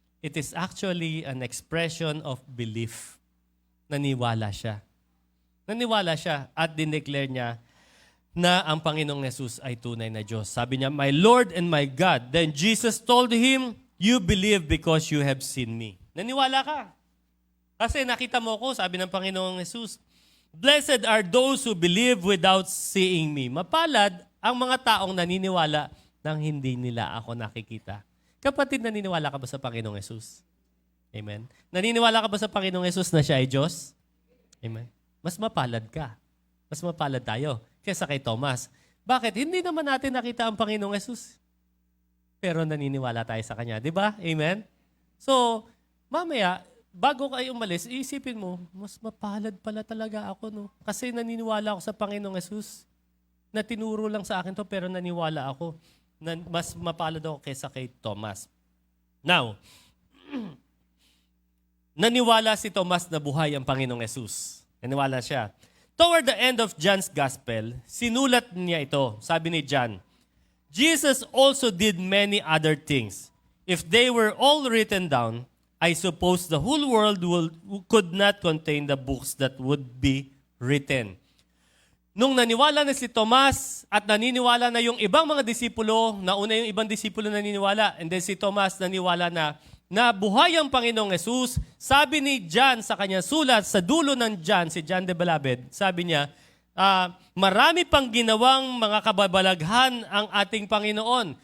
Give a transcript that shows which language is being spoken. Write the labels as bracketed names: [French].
[English] It is actually an expression of belief. [Filipino] Naniwala siya. Naniwala siya at dineclare niya na ang Panginoong Yesus ay tunay na Diyos. Sabi niya, [English] my Lord and my God. Then Jesus told him, you believe because you have seen me. [Filipino] Naniwala ka. Kasi nakita mo ko, sabi ng Panginoong Yesus, [English] blessed are those who believe without seeing me. [Filipino] Mapalad ang mga taong naniniwala nang hindi nila ako nakikita. Kapatid, naniniwala ka ba sa Panginoong Yesus? Amen. Naniniwala ka ba sa Panginoong Yesus na siya ay Diyos? Amen. Mas mapalad ka. Mas mapalad tayo kaysa kay Thomas. Bakit? Hindi naman natin nakita ang Panginoong Yesus. Pero naniniwala tayo sa Kanya. Di ba? Amen? So, mamaya, bago kayo umalis, iisipin mo, mas mapalad pala talaga ako, no? Kasi naniniwala ako sa Panginoong Yesus. Na tinuro lang sa akin to, pero naniwala ako. Mas mapalad ako kaysa kay Thomas. Now, naniwala si Thomas na buhay ang Panginoong Yesus. Naniwala siya. [English] Toward the end of John's Gospel, [Filipino] sinulat niya ito. Sabi ni John, [English] Jesus also did many other things. If they were all written down, I suppose the whole world could not contain the books that would be written. [Filipino] Nung naniwala na si Tomas at naniniwala na yung ibang mga disipulo, nauna yung ibang disipulo naniniwala, and then si Tomas naniwala na buhay ang Panginoong Yesus, sabi ni John sa kanyang sulat, sa dulo ng John, si John the Beloved, sabi niya, marami pang ginawang mga kababalaghan ang ating Panginoon.